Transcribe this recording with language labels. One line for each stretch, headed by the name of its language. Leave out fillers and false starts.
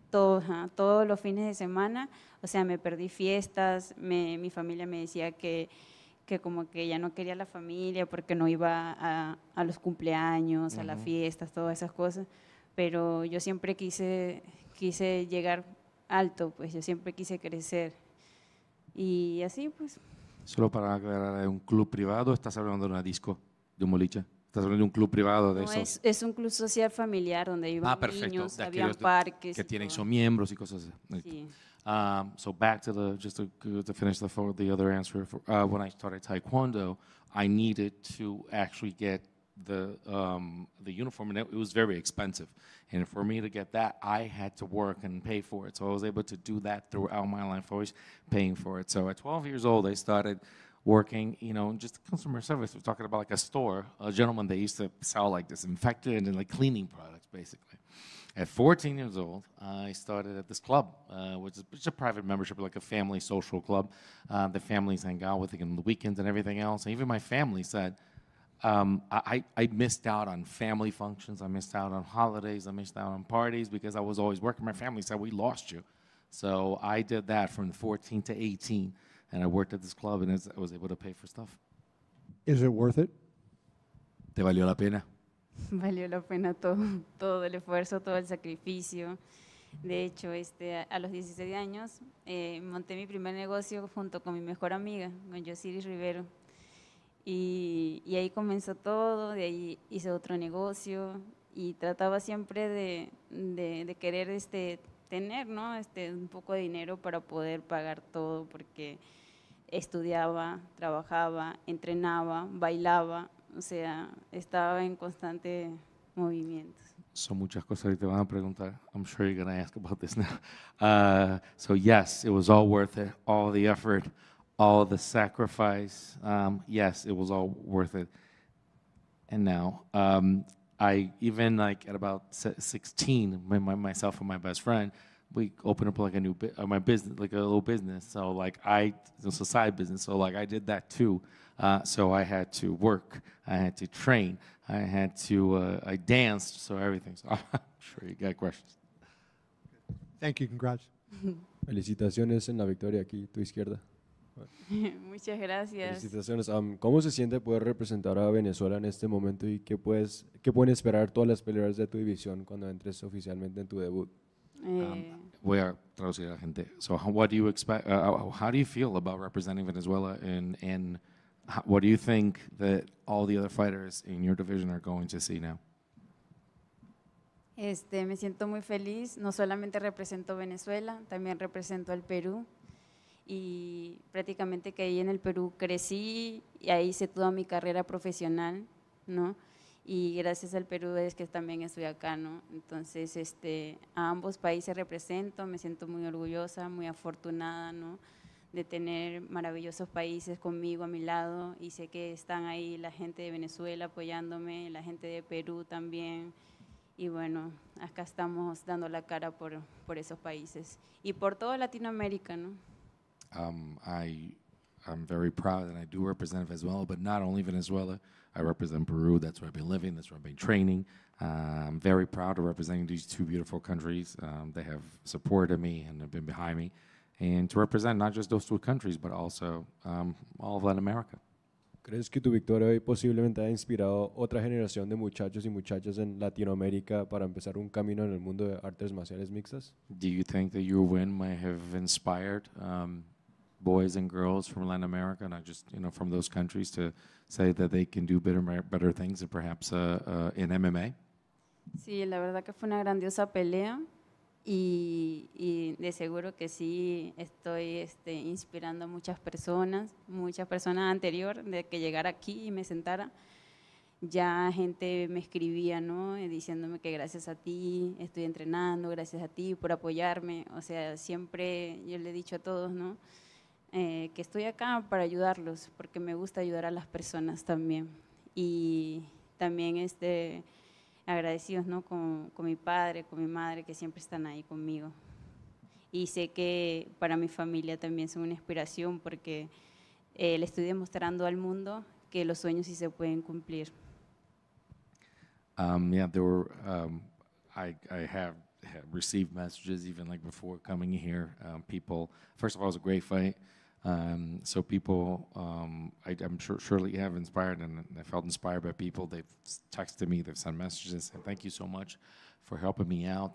Spanish: Todos los fines de semana, o sea, me perdí fiestas, mi familia me decía que como que ya no quería la familia porque no iba a los cumpleaños, a las fiestas, todas esas cosas, pero yo siempre quise llegar alto, pues yo siempre quise crecer y así pues. Solo para aclarar, ¿es un club privado o estás hablando de una disco, de un boliche? ¿Estás hablando de un club privado de no, esos? Es un club social familiar donde iban niños, había parques. Que tienen son miembros y cosas así. Sí.
English: So back to just to finish the other answer. When I started Taekwondo, I needed to actually get the uniform, and it was very expensive. And for me to get that, I had to work and pay for it. So I was able to do that throughout my life, always paying for it. So at 12 years old, I started working, just customer service. We're talking about like a store, a gentleman that used to sell like disinfectant and like cleaning products, basically. At 14 years old, I started at this club, which is a private membership, like a family social club. The families hang out with it on the weekends and everything else. And even my family said, I missed out on family functions. I missed out on holidays. I missed out on parties because I was always working. My family said, we lost you. So I did that from 14 to 18. And I worked at this club, and I was able to pay for stuff. Is it worth it?
Spanish: ¿Te valió la pena? Valió la pena todo el esfuerzo, todo el sacrificio. De hecho, a los 16 años monté mi primer negocio junto con mi mejor amiga, con Yosiris Rivero. Y ahí comenzó todo, de ahí hice otro negocio y trataba siempre de querer tener, ¿no? Un poco de dinero para poder pagar todo, porque estudiaba, trabajaba, entrenaba, bailaba, o sea, estaba en constante movimiento. Son muchas cosas que te van a preguntar.
English: I'm sure you're going to ask about this now. So yes, it was all worth it, all the effort, all the sacrifice. Yes, it was all worth it. And now, I even like at about 16, myself and my best friend, we opened up like a new my business, like a little business. So like it's a side business. So like I did that too. So I had to work, I had to train, I danced, so everything. So I'm sure you got questions. Thank you. Congrats.
Spanish: Felicitaciones en la victoria aquí, tu izquierda. Muchas gracias. Felicitaciones. ¿Cómo se siente poder representar a Venezuela en este momento y qué pueden esperar todas las peleadoras de tu división cuando entres oficialmente en tu debut? Voy a traducir a la gente.
English: So what do you expect, how do you feel about representing Venezuela, and what do you think that all the other fighters in your division are going to see now?
Spanish: Me siento muy feliz, no solamente represento Venezuela, también represento al Perú y prácticamente que ahí en el Perú crecí y ahí hice toda mi carrera profesional, ¿no? Y gracias al Perú es que también estoy acá, ¿no? Entonces, a ambos países represento, me siento muy orgullosa, muy afortunada, ¿no? De tener maravillosos países conmigo a mi lado y sé que están ahí la gente de Venezuela apoyándome, la gente de Perú también. Y bueno, acá estamos dando la cara por esos países y por toda Latinoamérica, ¿no?
English: I'm very proud that I do represent Venezuela, but not only Venezuela. I represent Peru. That's where I've been living. That's where I've been training. I'm very proud of representing these two beautiful countries. They have supported me and have been behind me. And to represent not just those two countries, but also all of Latin America.
Spanish: ¿Crees que tu victoria hoy posiblemente ha inspirado otra generación de muchachos y muchachas en Latinoamérica para empezar un camino en el mundo de artes marciales mixtas?
English: Do you think that your win might have inspired boys and girls from Latin America, not just from those countries, to say that they can do better things, and perhaps in MMA?
Spanish: Sí, la verdad que fue una grandiosa pelea y de seguro que sí estoy inspirando a muchas personas anterior de que llegara aquí y me sentara. Ya gente me escribía, ¿no? Diciéndome que gracias a ti estoy entrenando, gracias a ti por apoyarme. O sea, siempre yo le he dicho a todos, ¿no? Que estoy acá para ayudarlos, porque me gusta ayudar a las personas también. Y también agradecidos, ¿no? con mi padre, con mi madre, que siempre están ahí conmigo. Y sé que para mi familia también son una inspiración, porque le estoy demostrando al mundo que los sueños sí se pueden cumplir.
English: Yeah, there were. I have received messages even like before coming here. People, first of all, it was a great fight. So people, I'm sure surely have inspired, and I felt inspired by people. They've texted me, they've sent messages, and thank you so much for helping me out.